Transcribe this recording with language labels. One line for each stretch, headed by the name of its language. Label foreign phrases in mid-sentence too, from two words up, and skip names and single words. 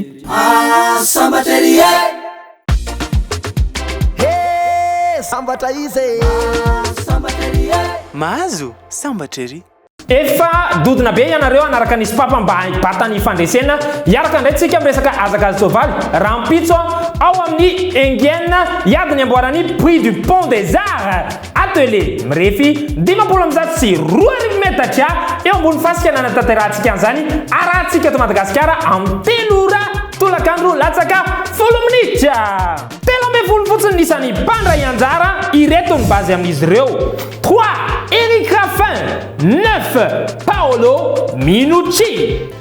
Malagasy: Sambatra ery sambatra izy sambatra ery mahazo sambatra ery. Efa dodina be ianareo anaraka nisy papa mba hibatany fandresena iaraka indray tsika miresaka azakazy soavaly raha mpitso ao amin'ny Engienne iadiny amboarany prix du pont des arts atelier mirefy 10 sy 2 metatra eo ambony fasika nanatanterahantsika an'izany arahantsika eto Madagasikara amin'ny 3 ora tolakandro latsaka 10 minitra 10 fotsiny nisan'ny mpandray anjara ireto ny bazy amin'izy ireo 3 Eric Raffin 9 Paolo Minucci